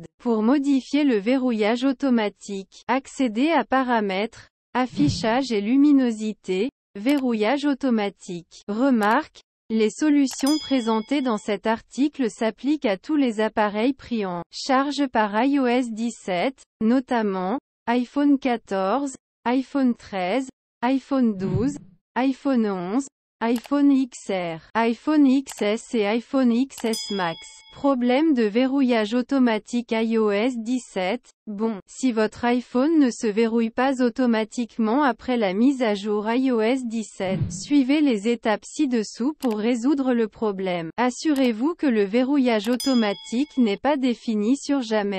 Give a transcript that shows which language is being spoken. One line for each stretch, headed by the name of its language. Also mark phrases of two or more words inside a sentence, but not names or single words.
French: Pour modifier le verrouillage automatique, accédez à Paramètres, Affichage et luminosité, Verrouillage automatique. Remarque, les solutions présentées dans cet article s'appliquent à tous les appareils pris en charge par iOS 17, notamment iPhone 14, iPhone 13, iPhone 12, iPhone 11, iPhone XR, iPhone XS et iPhone XS Max. Problème de verrouillage automatique iOS 17. Bon, si votre iPhone ne se verrouille pas automatiquement après la mise à jour iOS 17, suivez les étapes ci-dessous pour résoudre le problème. Assurez-vous que le verrouillage automatique n'est pas défini sur jamais.